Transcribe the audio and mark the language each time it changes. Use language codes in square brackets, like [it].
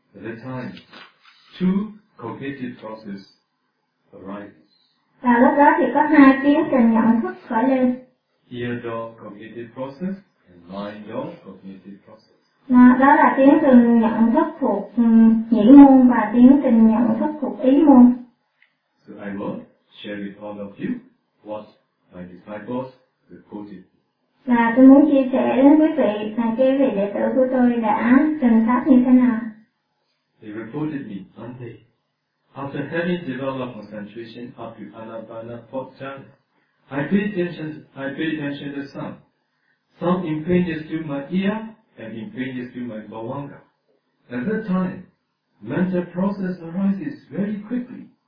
[en] At the time, two cognitive processes arise. [vi] Và lúc đó thì có hai tiến trình nhận thức khởi lên. [en] Ear door cognitive process and mind door cognitive process. [vi] Đó là tiến trình nhận thức thuộc nhĩ môn và tiến trình nhận thức thuộc ý môn. [en] So I will share with all of you what my disciples reported. [vi] Và tôi muốn chia sẻ đến quý vị là cái vị đệ tử của tôi đã trình pháp như thế nào. [en] They reported me one day, after having developed concentration up to Anapana Pachana, I paid attention to sound. Sound impinges to my ear and impinges to my bhavanga. At that time, mental process arises very quickly.